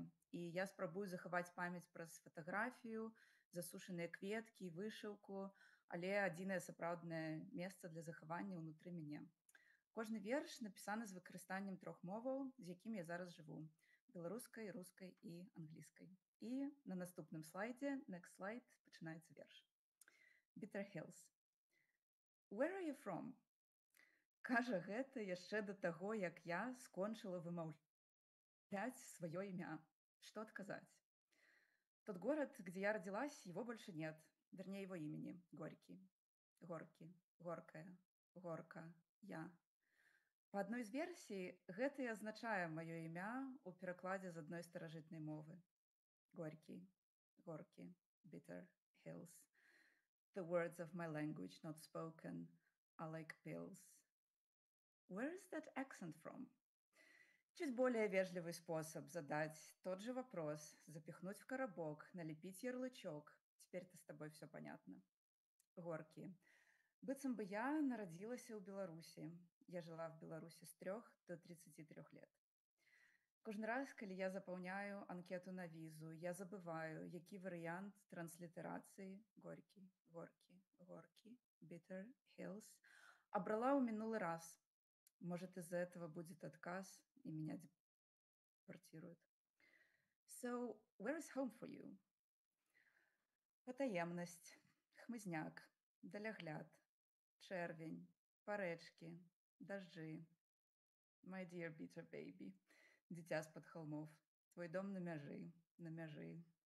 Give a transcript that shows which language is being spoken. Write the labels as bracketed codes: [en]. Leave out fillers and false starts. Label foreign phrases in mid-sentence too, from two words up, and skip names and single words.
[be] І я спрабую захаваць памяць праз фатаграфію, засушаныя кветкі, вышыўку, але адзінае сапраўднае месца для захавання ўнутры мяне. Кожны верш напісаны з выкарыстаннем трох моваў, з якім я зараз жыву: беларускай, рускай і англійскай. І на наступным слайдзе, [en] next slide, [be] пачынаецца верш. [en] Bitter Hills. Where are you from? [be] Кажа гэта яшчэ да таго, як я скончыла вымаўляць сваё імя. [ru] Что отказать? Тот город, где я родилась, его больше нет. Вернее, его имени. Горький. Горки. Горкая. Горка. Я. По одной из версий, [be] гэта і азначае маё імя у перакладзе з адной старажытнай мовы. [ru] Горький. Горки. [en] Bitter hills. The words of my language not spoken are like pills. Where is that accent from? [ru] Чуть более вежливый способ задать тот же вопрос, запихнуть в коробок, налепить ярлычок. Теперь-то с тобой все понятно. Горки. [be] Быццам бы я нарадзілася ў Беларусі. [ru] Я жила в Беларусі з 3 до 33 лет. [be] Кожны раз, калі я запаўняю анкету на візу, я забываю, які варыянт транслітарацыі Горкі, Горкі, Горкі, [en] Bitter Hills [be] абрала ў мінулы раз. [ru] Может, из-за этого будет отказ, и меня депортируют. [en] So, where is home for you? [be] Патаемнасць, хмызняк, далягляд, чэрвень, парэчкі, дажджы. [en] My dear bitter baby, [be] дзіця з-пад холмов, твой дом на мяжы, на мяжы.